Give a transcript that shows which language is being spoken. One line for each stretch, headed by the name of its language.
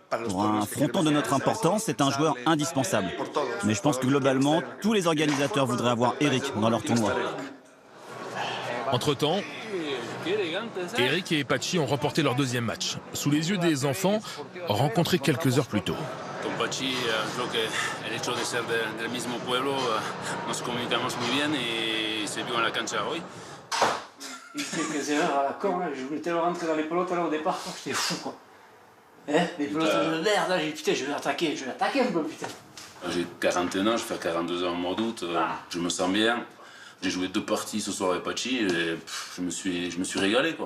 French: Pour un fronton de notre importance, c'est un joueur indispensable. Mais je pense que globalement, tous les organisateurs voudraient avoir Eric dans leur tournoi. Entre-temps, Eric et Pachi ont remporté leur 2e match, sous les yeux des enfants, rencontrés quelques heures plus tôt.
Spanish: Con Pachi, creo que el hecho de ser del mismo pueblo, nos comunicamos muy bien y se vio en la cancha hoy.
French: C'est vrai, à la con, je voulais tellement rentrer dans les pelotes là, au départ, j'étais fou quoi. Les pelotes de l'air, là, j'ai dit putain, je vais l'attaquer un peu, putain. J'ai 41 ans, je vais faire 42 ans au mois d'août, je me sens bien. J'ai joué 2 parties ce soir avec Pachi et je me suis régalé, quoi.